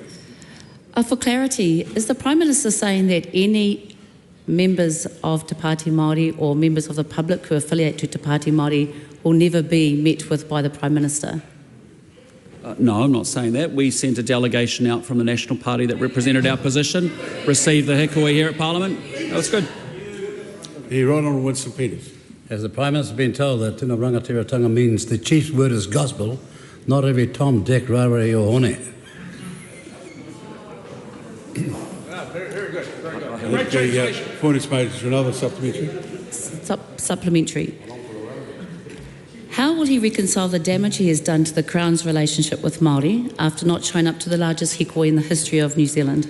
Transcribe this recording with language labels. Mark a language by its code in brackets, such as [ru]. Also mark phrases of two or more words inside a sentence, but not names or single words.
[en] For clarity, is the Prime Minister saying that any members of Te Pāti Māori or members of the public who affiliate to Te Pāti Māori will never be met with by the Prime Minister? No, I'm not saying that. We sent a delegation out from the National Party that represented our position, received the Hīkoi here at Parliament. That was good. Here, right on Winston Peters. Has the Prime Minister been told that [mi] tino rangatiratanga [en] means the chief's word is gospel, not every Tom, Dick, Rarere or Hone? Very good. Very good. The point is made to another supplementary. Supplementary. How will he reconcile the damage he has done to the Crown's relationship with Māori after not showing up to the largest Hīkoi in the history of New Zealand?